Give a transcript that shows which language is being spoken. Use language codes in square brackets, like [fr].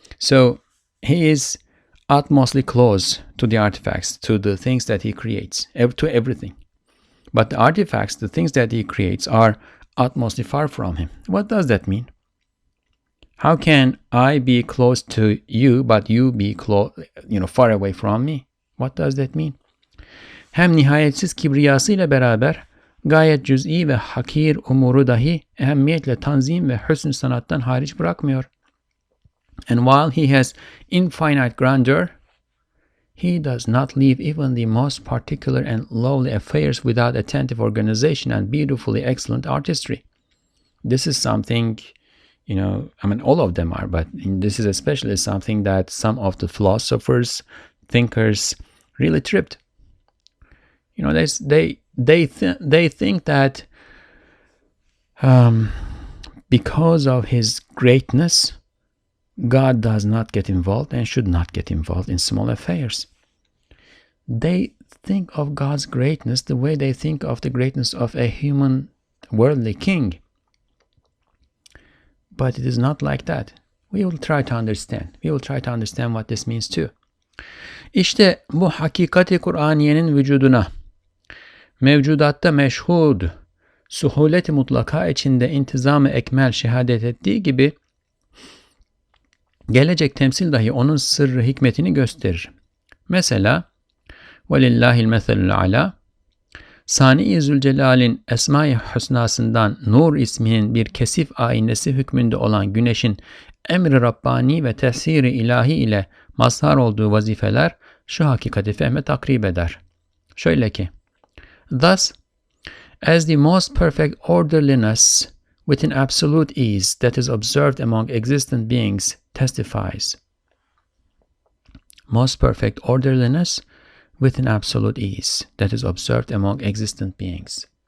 [en] So he is utmostly close to the artifacts, to the things that he creates, to everything. But the artifacts, the things that he creates, are utmostly far from him. What does that mean? How can I be close to you, but you be far away from me? What does that mean? [tr] Hem nihayetsiz kibriyasıyla beraber gayet cüz'i ve hakir umuru dahi ehemmiyetle tanzim ve hüsn sanattan hariç bırakmıyor. [en] And while he has infinite grandeur, he does not leave even the most particular and lowly affairs without attentive organization and beautifully excellent artistry. This is something, all of them are, but this is especially something that some of the philosophers, thinkers really tripped. They think that because of his greatness, God does not get involved and should not get involved in small affairs. They think of God's greatness the way they think of the greatness of a human worldly king. But it is not like that. We will try to understand. We will try to understand what this means too. [tr] İşte bu hakikati Kur'aniyenin vücuduna, mevcudatta meşhud, suhulet-i mutlaka içinde intizam-ı ekmel şehadet ettiği gibi, gelecek temsil dahi onun sırrı hikmetini gösterir. Mesela [ar] وَلِلَّهِ الْمَثَلُ الْعَلَى [tr] Sani-i Zülcelal'in Esma-i Hüsnasından Nur isminin bir kesif aynesi hükmünde olan güneşin emri Rabbani ve tesiri ilahi ile mazhar olduğu vazifeler şu hakikati fehme takrib eder. Şöyle ki, [en] thus, as the most perfect orderliness within absolute ease that is observed among existent beings testifies. Most perfect orderliness within absolute ease that is observed among existent beings.